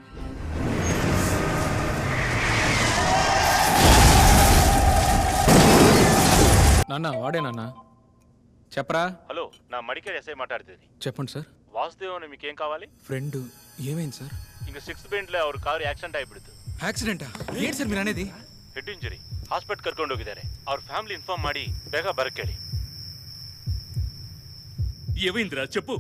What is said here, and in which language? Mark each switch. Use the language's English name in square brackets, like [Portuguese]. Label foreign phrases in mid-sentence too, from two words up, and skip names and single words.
[Telugu] నాన్న వాడే నాన్న. చెప్పరా. హలో, నా మడికేర్ ఎస్ఐ మాట్లాడుతుంది. చెప్పండి సార్. వాసుదేవ్ అని మీకేం కావాలి? ఫ్రెండ్ ఏమైంది సార్? [Kannada] ఇంక 6th ಬೆಂಟ್ಲೆ ಅವ್ರ [English] car accident [Kannada] ಆಗಿಬಿಡ್ತು. [Telugu] యాక్సిడెంటా? ఏంటి సార్ మీరు అనేది? [English] head injury. [Kannada] ಹಾಸ್ಪಿಟಲ್ ಕರ್ಕೊಂಡು ಹೋಗಿದ್ದಾರೆ. ಅವ್ರ [English] family inform [Kannada] ಮಾಡಿ ಬೇಗ ಬರಕ್ಕೇಳಿ. [Telugu] ఏమైందిరా చెప్పు.